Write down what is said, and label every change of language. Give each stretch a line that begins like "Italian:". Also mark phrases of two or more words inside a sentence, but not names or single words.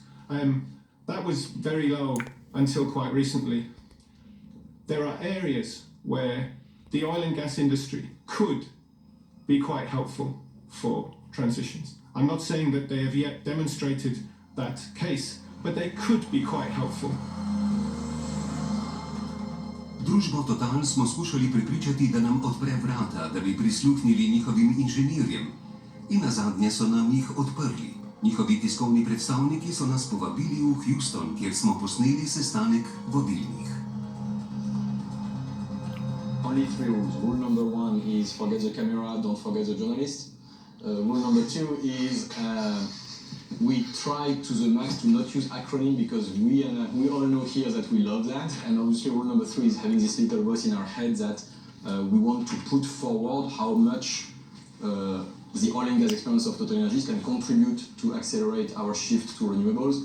English: That was very low until quite recently. There are areas where the oil and gas industry could be quite helpful for transitions. I'm not saying that they have yet demonstrated that case, but they could be quite helpful.
Slovenian: Družbo Total smo skušali prepričati, da nam odpre vrata, da bi prisluhnili njihovim inženirjem. In nazadnje so nam jih odprli. Njihovi tiskovni predstavniki so nas povabili v Houston, kjer smo posneli sestanek vodilnih.
English: Only 3 rules. Rule number 1 is forget the camera, don't forget the journalist. Rule number 2 is we try to the max to not use acronym because we all know here that we love that. And obviously rule number 3 is having this little voice in our head that we want to put forward how much the oil and gas experience of TotalEnergies can contribute to accelerate our shift to renewables.